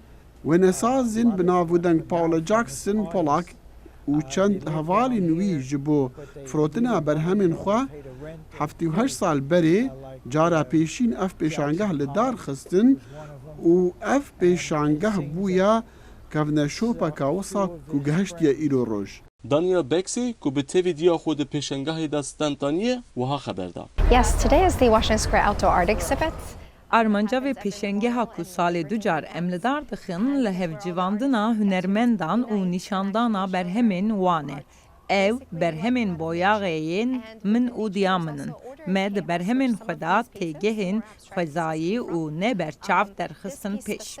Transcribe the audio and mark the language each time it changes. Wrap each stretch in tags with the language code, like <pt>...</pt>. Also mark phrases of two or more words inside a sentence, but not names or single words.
<ku>Wênesazên bi navûdeng Paula Jackson Polak û çend hevalên wî ji bo firotina berhemên xwe 78 sal berê cara pêşîn ev pêşangeh li dar xistin û ev pêşangeh bûye kevneşopeka wisa ku gihiştiye îro roj. Daniel Bexey ku bi tevî diya xwe di pêşangehê de stentaniye wiha xeber da.</ku> <en>Yes, today is the Washington Square Outdoor Art Exhibit.</en> <ku>Armanca ve pêşengeha ku salê du car em li dar dixin li hevcivandina hunermendan û nîşandana berhemên wan e. Ew berhemên boyaxeyên min û diya min in. Me di berhemên xwe da têgehên xwezayî û neberçav derxistin pêş.</ku>